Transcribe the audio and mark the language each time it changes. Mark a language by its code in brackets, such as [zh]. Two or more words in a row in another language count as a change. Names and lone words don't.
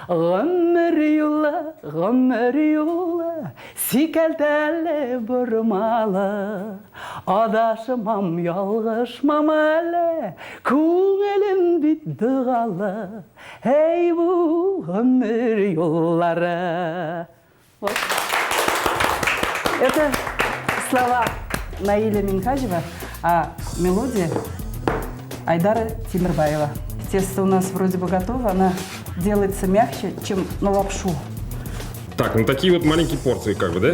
[tt] Гомер юлы, сикәлтәле бормалы, адашымам, ялгышмам әле, күңелем бит дұғалы, ей бу гомер юллары. [ru] Вот. Это слова Наиля Минхажева, а мелодия Айдара Тимирбаева. Тесто у нас вроде бы готово, она делается мягче, чем на лапшу. Так, ну такие вот маленькие порции, как бы, да?